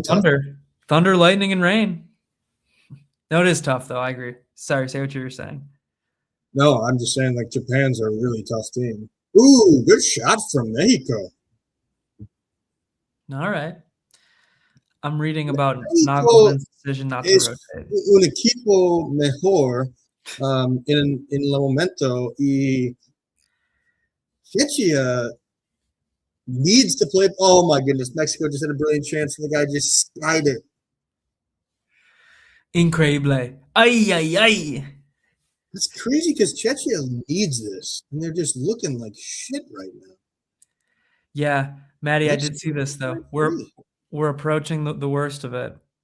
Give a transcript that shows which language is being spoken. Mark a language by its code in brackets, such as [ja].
[en] thunder, lightning, and rain. No, it is tough though. I agree. Sorry, say what you were saying. No, I'm just saying like Japan's a really tough team. Ooh, good shot from Mexico. All right. I'm reading about Nagelsmann's decision not to rotate. [es] Un equipo mejor en el momento y Czechia [en] needs to play. Oh my goodness, Mexico just had a brilliant chance and the guy just skied it. [es] Increíble. Ay. [en] That's crazy because Czechia needs this and they're just looking like shit right now. Yeah, Maddie, I did see this though. We're approaching the worst of it.